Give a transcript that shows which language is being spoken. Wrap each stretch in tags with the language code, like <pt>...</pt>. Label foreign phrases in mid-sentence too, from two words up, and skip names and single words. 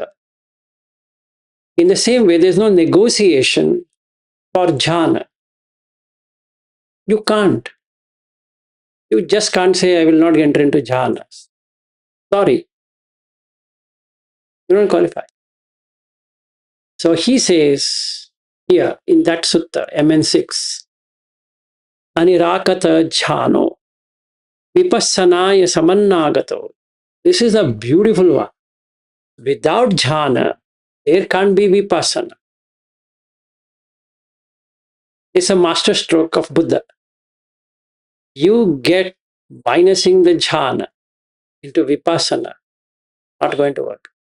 <en>In the same way, there's no negotiation for jhana. You can't. You just can't say, I will not enter into jhanas. Sorry. You don't qualify. So he says here in that sutta, MN6,</en> <pi>Anirakata jhano, vipassanaya samannagato.</pi> <en>This is a beautiful one. Without jhana, there can't be vipassana. It's a master stroke of Buddha. You get minusing the jhana into vipassana, not going to work.</en>